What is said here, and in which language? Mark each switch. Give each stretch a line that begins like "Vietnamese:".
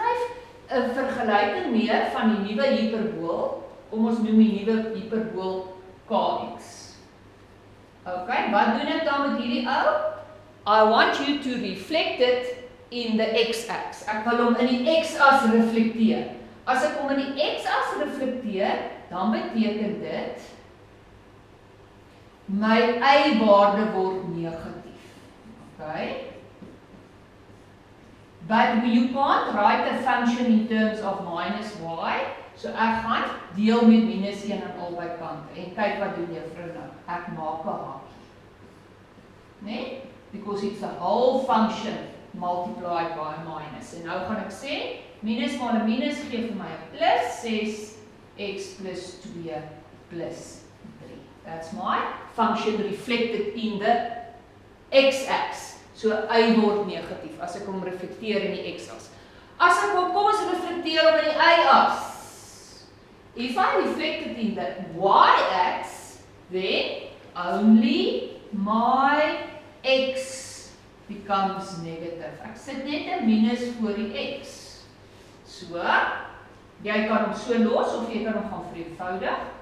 Afrikaans: Skryf 'n vergelyking neer van die nuwe hiperbool, kom ons noem die nuwe hiperbool kx. Okay, wat doen ek dan met hierdie ou?
English: I want you to reflect it in the x-axis.
Afrikaans: Ek wil hom in die x-as reflekteer. As ek hom in die x-as reflekteer, dan beteken dit my y-waarde word negatief. Okay?
English: But you can't write a function in terms of minus y.
Afrikaans: So ek gaan deel met minus 1 aan albei kante. En kyk wat doen juffrou nou. Ek maak 'n hakie. Nee?
English: Because it's a whole function multiplied by a minus.
Afrikaans: En nou gaan ek sê, minus maal 'n minus gee vir my 'n plus 6x plus 2 plus 3.
English: That's my function reflected in the x-axis.
Afrikaans: So y word negatief as ek hom reflekteer in die x-as. As ek hom, kom ons reflekteer hom in die y-as.
English: If I reflect it in the y-axis, then only my x becomes negative.
Afrikaans: Ek sit net 'n minus voor die x. So, jy kan hom so los of jy kan hom gaan vereenvoudig.